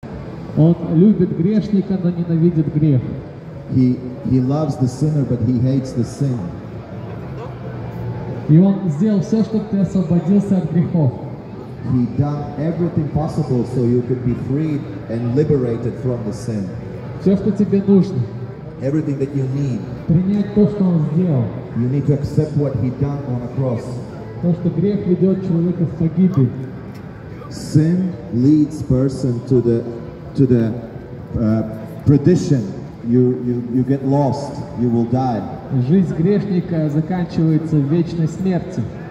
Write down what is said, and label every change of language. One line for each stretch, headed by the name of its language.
Russian: Он любит грешника, но ненавидит грех.
English: He loves the sinner, but he hates the sin.
Russian: И он сделал все, чтобы ты освободился от грехов.
English: He done everything possible so you could be freed and liberated from the sin.
Russian: Все, что тебе нужно.
English: Everything that you need.
Russian: Принять то, что он сделал.
English: You need to accept what he done on a cross.
Russian: То, что грех ведет человека в погибель.
English: Sin leads person to the perdition. You get lost. You will die.
Russian: Жизнь грешника заканчивается в вечной смерти.